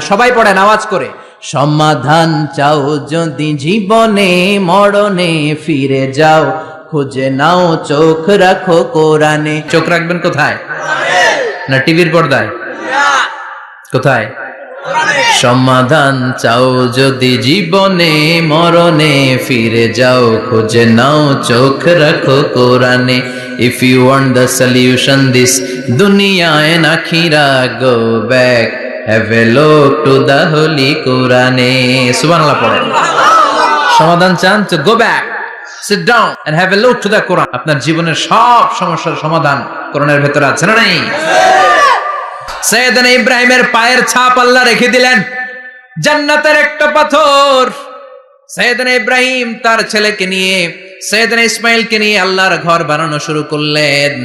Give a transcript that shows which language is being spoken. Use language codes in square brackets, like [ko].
[bn] সবাই পড়েন আওয়াজ করে। সমাধান চাও যদি জীবনে, মরণে ফিরে যাও, খুঁজে নাও, চোখ রাখো কোরআনে। চোখ রাখবেন কোথায়? না টিভির পর্দায়? কোথায়? সমাধান চাও যদি জীবনে, মরণে ফিরে যাও, খুঁজে নাও, চোখ রাখো কোরআনে। [en] If you want the solution this dunya and akhirah, go back, have a look to the holy Quran. [bn] সুবহানাল্লাহ পড়েন। সমাধান চান তো [en] go back, sit down and have a look to the Quran. [bn] আপনার জীবনের সব সমস্যার সমাধান কোরআনের ভেতরে আছে না নাই? সাইয়েদনা ইব্রাহিমের পায়ের ছাপ আল্লাহ রেখে দিলেন জান্নাতের একটা পাথর। সাইয়েদনা ইব্রাহিম তার ছেলেকে নিয়ে, সাইয়েদনা ইসমাইলকে নিয়ে আল্লাহর ঘর বানানো শুরু করলেন।